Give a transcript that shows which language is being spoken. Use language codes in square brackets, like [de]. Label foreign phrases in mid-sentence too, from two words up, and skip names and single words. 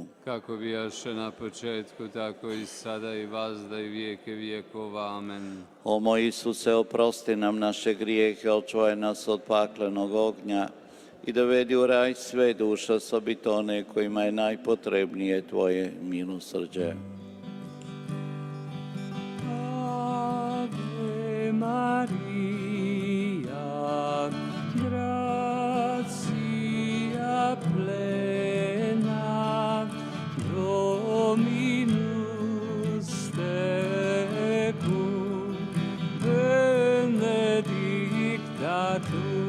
[hr] Kako bijaše na početku, tako i sada i vazda i vijeke vijekova. Amen. O moj Isuse, oprosti nam naše grijehe, očuvaj nas od paklenog ognja i dovedi u raj sve duše, osobito one kojima je najpotrebnije tvoje milosrđe. [la] Ave Maria, gratia plena, Dominus tecum, benedicta tu.